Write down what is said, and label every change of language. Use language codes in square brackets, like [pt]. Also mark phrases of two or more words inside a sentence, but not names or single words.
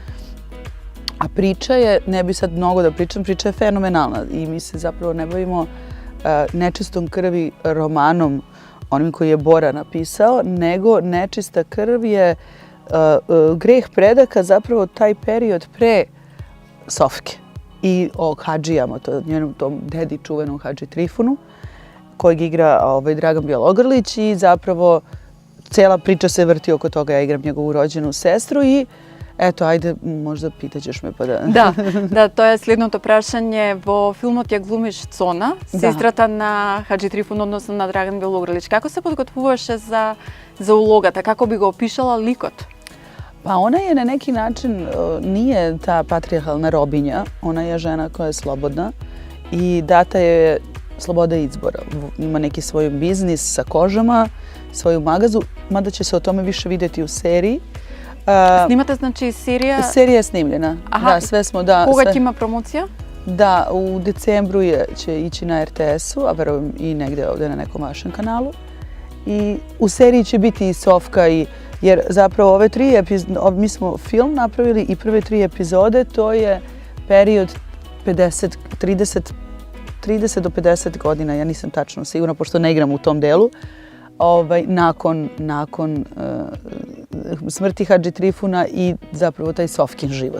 [sr] A priča je, ne bi sad mnogo da pričam, priča je fenomenalna i mi se zapravo ne bavimo Nečistom krvi romanom, onim koji je Bora napisao, nego Nečista krv je greh predaka, zapravo taj period pre Sofke i o hadžijama, njenom tom dedi čuvenom hadži Trifunu, kojeg igra Dragan Bjelogrlić i zapravo cela priča se vrti oko toga. Ja igram njegovu rođenu sestru i eto, ajde, možda pitaćeš me pa da... [mk] Да, тоа е следното прашање. Во филмот ја глумиш Цона, сестрата на Хаджи Трифун, односно на Драган Белогралич. Како се подготвуваше за улогата? Како би го опишала ликот? [sr] Pa ona je na neki način, nije ta patrijarhalna robinja, ona je žena koja je slobodna i data je sloboda izbora. Ima neki svoj biznis sa kožama, svoju magazu, mada će se o tome više vidjeti u seriji. [mk] Снимате, значи, серија? [sr] Serija je snimljena. Da, sve smo, da. [mk] Кога ќе има промоција? [sr] Da, u decembru će ići na RTS-u, a verujem i negde ovdje na nekom vašem kanalu. I u seriji će biti i Sofka, jer zapravo ove 3 epizode, mi smo film napravili i prve 3 epizode, to je period 30 do 50 godina, ja nisam tačno sigurna, pošto ne igram u tom delu, nakon smrti Hadži Trifuna i zapravo taj Sofkin život.